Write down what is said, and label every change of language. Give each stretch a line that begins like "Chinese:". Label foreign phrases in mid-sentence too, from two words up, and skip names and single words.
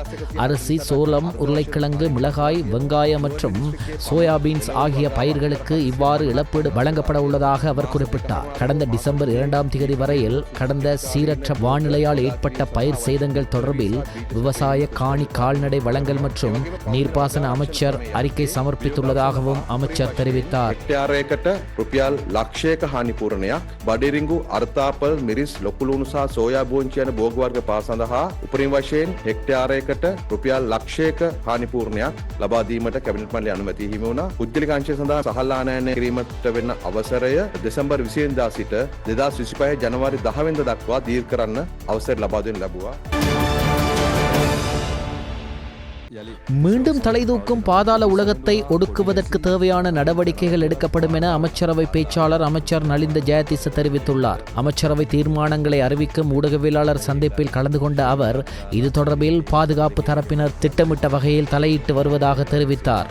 Tamil: அரிசி, சோளம், உருளைக்கிழங்கு, மிளகாய், வெங்காயம் மற்றும் சோயாபீன்ஸ் ஆகிய பயிர்களுக்கு இவ்வாறு இழப்பீடு வழங்கப்பட உள்ளதாக அவர் குறிப்பிட்டார். கடந்த டிசம்பர் 2ஆம் தேதி வரையில் கடந்த சீரற்ற வானிலையால் ஏற்பட்ட பயிர் சேதங்கள் தொடர்பில் விவசாய, காணி, கால்நடை வளங்கள் மற்றும் நீர்ப்பாசன அமைச்சர் அறிக்கை சமர்ப்பித்துள்ளதாக அமைச்சர் தெரிவித்தார்.
Sinhala: හෙක්ටයාරයකට රුපියල් ලක්ෂයක හානිපූරණයක්, බඩිරිංගු, අර්තාපල්, මිරිස්, ලොකුලුණු සහ සෝයා බෝංචි යන භෝග වර්ග පහ සඳහා උපරිම වශයෙන් හෙක්ටයාරයකට රුපියල් ලක්ෂයක හානිපූරණයක් ලබා දීමට කැබිනට් මණ්ඩලය අනුමැතිය හිමි වුණා. පුද්ගලික අංශය සඳහා සහල් ආනයනය කිරීමට වෙන අවසරය දෙසැම්බර් 20 වෙනිදා සිට 2025 ජනවාරි 10 වෙනිදා දක්වා දීර්ඝ කරන්න අවසර ලබා දෙනු ලැබුවා.
Tamil: மீண்டும் தலைதூக்கும் பாதாள உலகத்தை ஒடுக்குவதற்கு தேவையான நடவடிக்கைகள் எடுக்கப்படும் என அமைச்சரவை பேச்சாளர் அமைச்சர் நலிந்த ஜெயதிச தெரிவித்துள்ளார். அமைச்சரவை தீர்மானங்களை அறிவிக்கும் ஊடகவியலாளர் சந்திப்பில் கலந்து கொண்ட அவர் இது தொடர்பில் பாதுகாப்பு தரப்பினர் திட்டமிட்ட வகையில் தலையிட்டு வருவதாக தெரிவித்தார்.